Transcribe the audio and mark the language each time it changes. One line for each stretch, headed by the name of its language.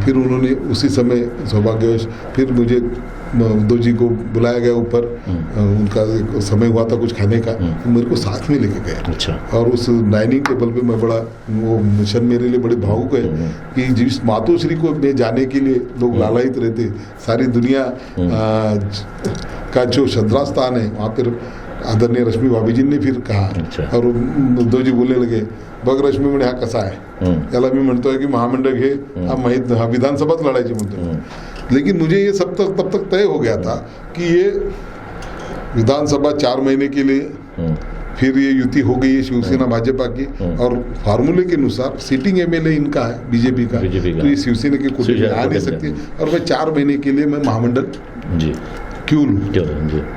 Hindi: फिर उन्होंने उसी समय सौभाग्यवश फिर मुझे उद्धव जी को बुलाया गया ऊपर, उनका एक समय हुआ था कुछ खाने का, तो मेरे को साथ में लेके गए। अच्छा। और उस डाइनिंग टेबल पे मैं बड़ा, वो मिशन मेरे लिए बड़े भावुक है कि जिस मातोश्री को में जाने के लिए लोग लालायित रहते, सारी दुनिया का जो श्रद्धास्थान है वहाँ पर आदरणीय रश्मी भाभी जी ने फिर कहा। अच्छा। और उद्धव जी बोलने लगे,
Marathi: बघ रश्मी म्हणे हा कसा आहे, याला मी म्हणतोय की महामंडळ घे, हा माहीत हा विधानसभाच लढायची म्हणतोय।
Hindi: लेकिन मुझे ये तब तक तय हो गया था कि ये विधानसभा 4 महीने के लिए, फिर ये युति हो गई है शिवसेना भाजपा की, और फार्मूले के अनुसार सीटिंग एमएलए इनका है बीजेपी का, तो ये शिवसेना के कोटे में आ नहीं सकती, और मैं 4 महीने के लिए मैं महामंडल क्यों लूँ?